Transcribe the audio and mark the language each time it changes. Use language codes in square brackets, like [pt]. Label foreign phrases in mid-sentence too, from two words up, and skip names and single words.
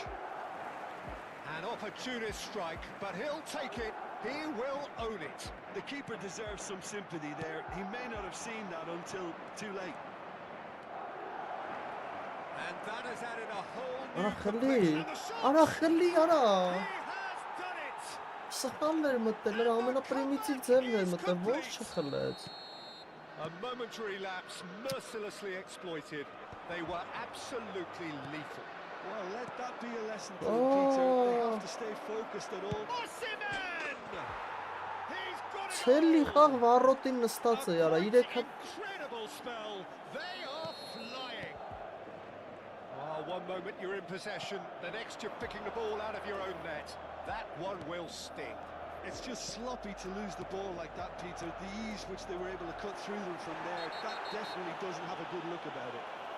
[en] An opportunist strike, but he'll take it. He will own it. The keeper deserves some sympathy there. He may not have seen that until too late. And that has added a whole new Ara complexion. [hy] խլի, արա խլի, արա։ [en] He has done it. [hy] Սխալն էր մտել, նրա ամենապրիմիտիվ ձևն էր մտել, ո՞նց չխլեց։ [en] A momentary lapse mercilessly exploited. They were absolutely lethal. Well, let that be a lesson to them, Peter. They have to stay focused at all. Osimhen! He's got it Ցելի all. [hy] խաղ վառոտին նստած է, արա, 3 հատ [en] Incredible spell. They are flying. Oh, one moment you're in possession, the next you're picking the ball out of your own net. That one will sting. It's just sloppy to lose the ball like that, Peter. The ease which they were able to cut through them from there, that definitely doesn't have a good look about it.